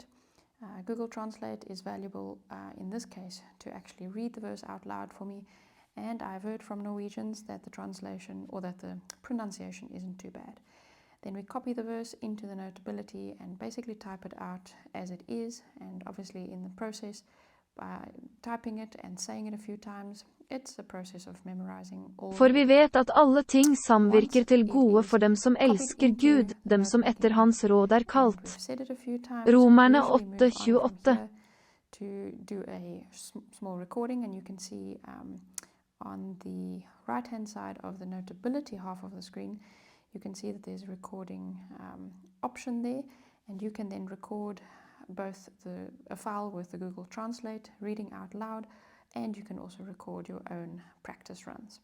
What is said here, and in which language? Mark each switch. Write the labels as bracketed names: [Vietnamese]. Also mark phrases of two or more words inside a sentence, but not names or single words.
[English] Google Translate is valuable in this case to actually read the verse out loud for me, and I've heard from Norwegians that the translation or that the pronunciation isn't too bad. Then we copy the verse into the Notability and basically type it out as it is, and obviously in the process by typing it and saying it a few times, it's a process of memorizing all. [Norwegian] For vi vet at alle ting samvirker til gode for dem som elsker Gud, dem som etter hans råd kalt. Romerne 8:28. [English] To do a small recording, and you can see on the right hand side of the Notability half of the screen, you can see that there's a recording option there, and you can then record both a file with the Google Translate, reading out loud, and you can also record your own practice runs.